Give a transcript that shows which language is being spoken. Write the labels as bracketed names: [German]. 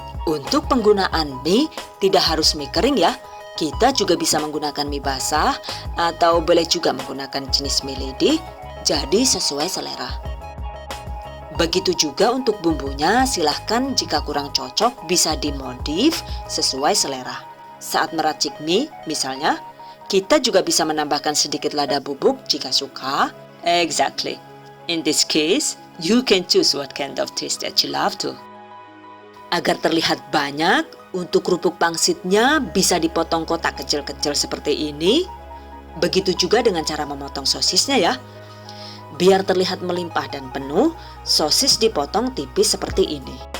[Indonesian] Untuk penggunaan mie tidak harus mie kering ya. Kita juga bisa menggunakan mie basah atau boleh juga menggunakan jenis mie lidi, jadi sesuai selera. Begitu juga untuk bumbunya, silahkan jika kurang cocok bisa dimodif sesuai selera. Saat meracik mie, misalnya, kita juga bisa menambahkan sedikit lada bubuk jika suka. [English] Exactly. In this case, you can choose what kind of taste that you love to. [Indonesian] Agar terlihat banyak, untuk kerupuk pangsitnya bisa dipotong kotak kecil-kecil seperti ini. Begitu juga dengan cara memotong sosisnya ya. Biar terlihat melimpah dan penuh, sosis dipotong tipis seperti ini.